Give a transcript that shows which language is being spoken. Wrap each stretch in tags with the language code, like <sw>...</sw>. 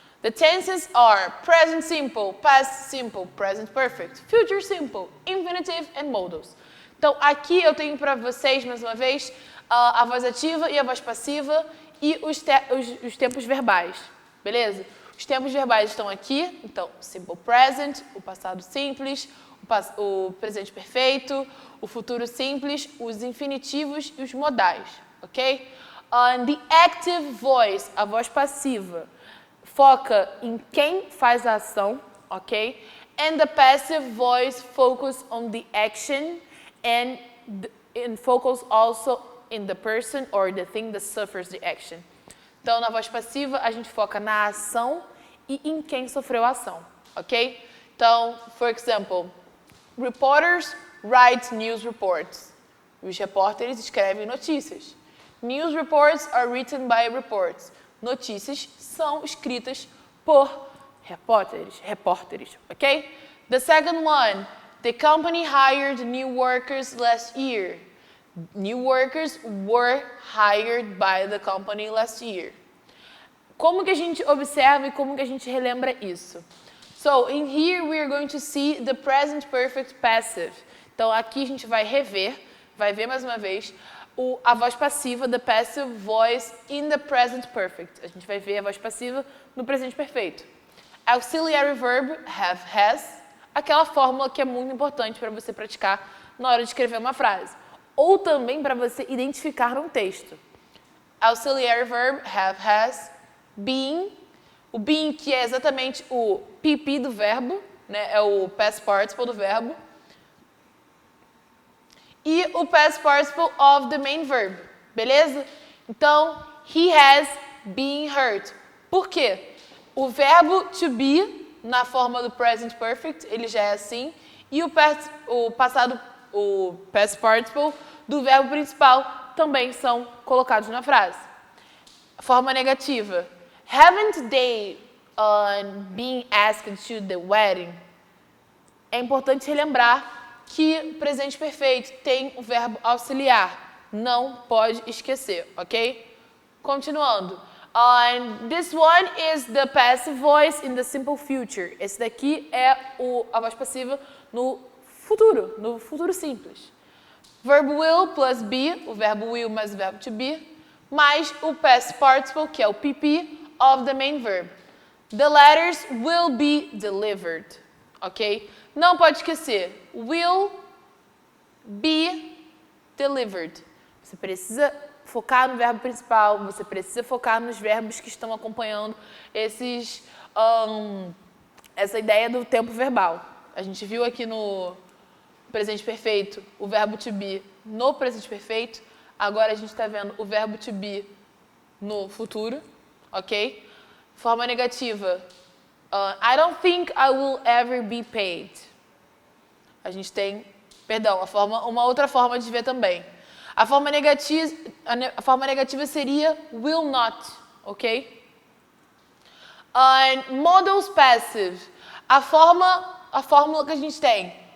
<en>The tenses are present simple, past simple, present perfect, future simple, infinitive and modals.</en> <pt>Então, aqui eu tenho para vocês, mais uma vez, a voz ativa e a voz passiva e os tempos verbais, beleza? Os tempos verbais estão aqui, então, simple present, o passado simples, o presente perfeito, o futuro simples, os infinitivos e os modais, ok?</pt> <en>The active voice,</en> <pt>a voz passiva, foca em quem faz a ação, ok?</pt> <en>And the passive voice focus on the action and focus also in the person or the thing that suffers the action.</en> <pt>Então, na voz passiva, a gente foca na ação e em quem sofreu a ação, ok?</pt> <en>Então, for example, reporters write news reports.</en> <pt>Os repórteres escrevem notícias.</pt> <en>News reports are written by reports.</en> <pt>Notícias são escritas por repórteres, ok?</pt> <en>The second one, the company hired new workers last year. New workers were hired by the company last year.</en> <pt>Como que a gente observa e como que a gente relembra isso?</pt> <en>So, in here we are going to see the present perfect passive.</en> <pt>Então, aqui a gente vai ver mais uma vez, a voz passiva,</pt> <en>the passive voice in the present perfect.</en> <pt>A gente vai ver a voz passiva no presente perfeito.</pt> <en>Auxiliary verb, have, has,</en> <pt>aquela fórmula que é muito importante para você praticar na hora de escrever uma frase. Ou também para você identificar num texto.</pt> <en>Auxiliary verb, have, has, been,</en> <pt>o been que é exatamente o PP do verbo, né? É o past participle do verbo. E o past participle</pt> <en>of the main verb,</en> <pt>beleza?</pt> <en>Então, he has been hurt.</en> <pt>Por quê? O verbo to be, na forma do present perfect, ele já é assim, e o past participle do verbo principal também são colocados na frase. Forma negativa.</pt> <en>Haven't they been asked to the wedding?</en> <pt>É importante relembrar que presente perfeito tem o verbo auxiliar. Não pode esquecer, ok? Continuando.</pt> <en>This one is the passive voice in the simple future.</en> <pt>Esse daqui é a voz passiva no futuro simples.</pt> <en>Verb will plus be,</en> <pt>o verbo will mais o verbo to be, mais o past participle, que é o PP,</pt> <en>of the main verb. The letters will be delivered, ok?</en> <pt>Não pode esquecer,</pt> <en>will be delivered.</en> <pt>Você precisa focar no verbo principal, você precisa focar nos verbos que estão acompanhando essa ideia do tempo verbal. A gente viu aqui no presente perfeito o verbo to be no presente perfeito, agora a gente está vendo o verbo to be no futuro, ok? Forma negativa.</pt> <en>I don't think I will ever be paid.</en> <pt>A gente tem, uma outra forma de ver também. A forma negativa seria will not, ok? Modals passive. A fórmula que a gente tem.</pt>